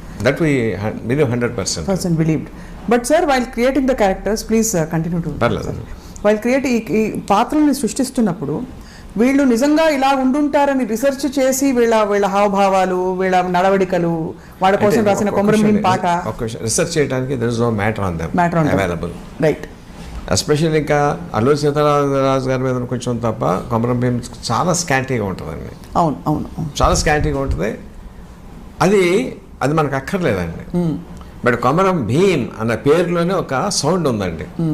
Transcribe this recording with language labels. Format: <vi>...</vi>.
<en>That we believe 100% believed. But sir while creating the characters, please continue to.</en> <te>పర్లేదండి.</te> <en>while create</en> <te>ఈ పాత్రల్ని సృష్టిస్తున్నప్పుడు వీళ్ళు నిజంగా ఇలా ఉండుంటారని రిసెర్చ్ చేసి వీళ్ళ హావభావాలు, వీళ్ళ నడవడికలు, వాళ్ళ కోసం రాసిన కొమరం పాట రిసెర్చ్ చేయడానికి</te> <en>there is no matter on them available. Right.</en> <te>Especially ఇంకా అల్లూరి సీతారామరాజు గారి మీద కొంచెం తప్ప కొమరం భీం చాలా స్కాంటీగా ఉంటుందండి. అవును అవును చాలా స్కాంటీగా ఉంటుంది. అది మనకు అక్కర్లేదండి. బట్ కొమరం భీం అన్న పేరులోనే ఒక సౌండ్ ఉందండి.</te>